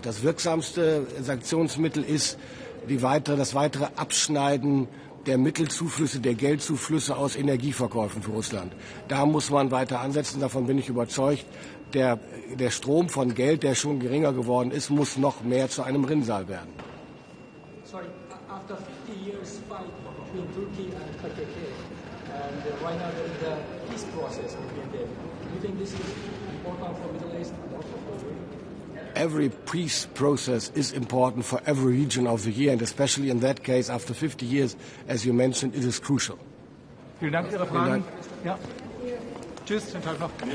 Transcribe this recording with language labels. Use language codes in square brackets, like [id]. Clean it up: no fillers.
[de] Das wirksamste Sanktionsmittel ist das weitere Abschneiden der Mittelzuflüsse, der Geldzuflüsse aus Energieverkäufen für Russland. Da muss man weiter ansetzen, davon bin ich überzeugt. Der Strom von Geld, der schon geringer geworden ist, muss noch mehr zu einem Rinnsal werden. [en] Sorry, after 50 years fight between Turkey and PKK, and right now there is a peace process between them. Do you think this is important for Middle East and also for Europe? Every peace process is important for every region of the year, and especially in that case, after 50 years, as you mentioned, it is crucial. [de] Vielen Dank für Ihre Fragen. Ja. Tschüss, schönen Tag noch.